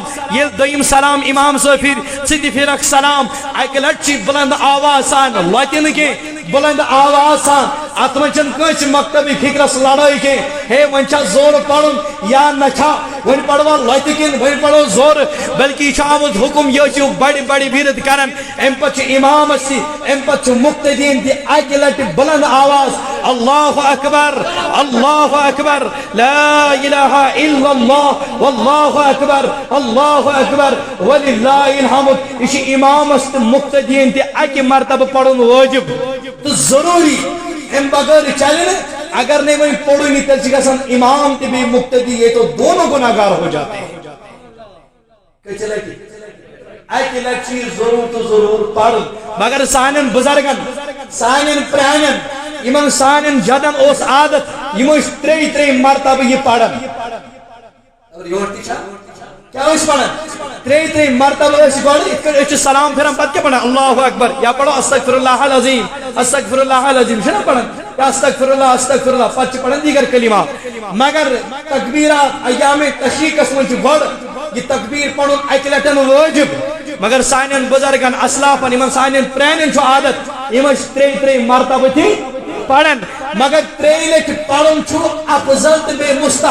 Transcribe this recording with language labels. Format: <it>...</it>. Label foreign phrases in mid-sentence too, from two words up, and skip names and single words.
<ks>ییٚلہِ دوٚیِم سلام امام صٲب پھرِ ژٕ تہِ پھرکھ سلام اکہِ لٹہِ چھِ بلند آواز سان لۄتہِ نہٕ کینٛہہ بلند آواز سان اتھ منٛز چھنہٕ کٲنٛسہِ مکتبی فکرس لڑٲے کینٛہہ ہے وۄنۍ چھا زورٕ پرُن یا نہ چھا وۄنۍ پروا لۄتہِ کِنہٕ وۄنۍ پرو زورٕ بلکہِ یہِ چھُ آمُت حُکم یہِ ٲسِو بڑِ بڑِ وِرد کران امہِ پتہٕ چھُ امامس تہِ امہِ پتہٕ چھُ مقتدین تہِ اکہِ لٹہِ بلند آواز</ks> <ar>اللہ اکبر لا الہ الا اللہ واللہ اکبر وللہ الحمد</ar> <ks>یہ چھُ امامس تہٕ مقتدین تہِ اکہِ مرتبہٕ پرُن واجب تو ضروری ام بغیر چلے نا</ks> <ur>اگر نہیں وہی پڑھو نہیں</ur> <ks>تیل گژھان امام تہ بیٚیہِ مقتدی</ks> <ur>یہ تو دونوں گناہ گار ہو جاتے ہیں</ur> <ks>اکہ لٹہِ ضرور تو ضرور پڑھن مگر سانن بزرگن سانن پرانن یمن سانن جدن اوس عادت یم ٲسۍ 3 مرتبہ یہ پڑھن کیا ٲسۍ پڑھن 3 مرتبہ ٲسۍ گۄڈٕ یِتھ کٔنۍ أسۍ چھِ سلام پھران پتہٕ کیٛاہ پڑھان</ks> <ar>اللہ اکبر</ar> <ks>یا پڑھو</ks> <ar>استغفر اللہ العظیم</ar> <ks>چھِنہ پڑھان یا</ks> <ar>استغفر اللہ</ar> <ks>پتہٕ چھِ پڑھان دیگر کلمات مگر تکبیرات ایام تشریقس منٛز چھُ گۄڈٕ یہ تکبیر پڑھن اکہِ لٹٮ۪ن وٲجب مگر سانٮ۪ن بُزرگن اسلافن یمن سانٮ۪ن پرٛانٮ۪ن چھُ عادت یم ٲسۍ 3 مرتبہ تہِ پڑھان مگر 3 لٹہِ پڑھن چھُ افضل تہٕ بیٚیہِ</ks>